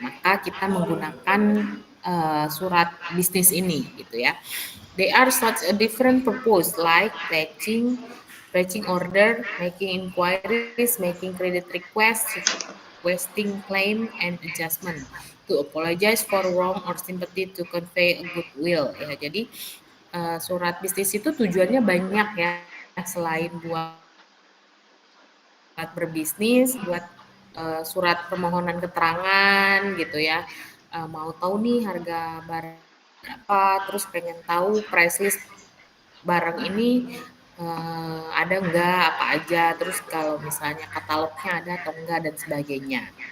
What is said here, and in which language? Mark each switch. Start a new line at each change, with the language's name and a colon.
Indonesian: Maka kita menggunakan surat bisnis ini gitu ya.
English: They are such a different purpose like pledging order, making inquiries, making credit requests, requesting claim and adjustment, to apologize for wrong or sympathy, to convey a goodwill ya.
Indonesian: Jadi surat bisnis itu tujuannya banyak ya, selain buat berbisnis, buat surat permohonan keterangan gitu ya. Mau tahu nih harga barang apa, terus pengen tahu price list barang ini ada enggak, apa aja, terus kalau misalnya katalognya ada atau enggak dan sebagainya.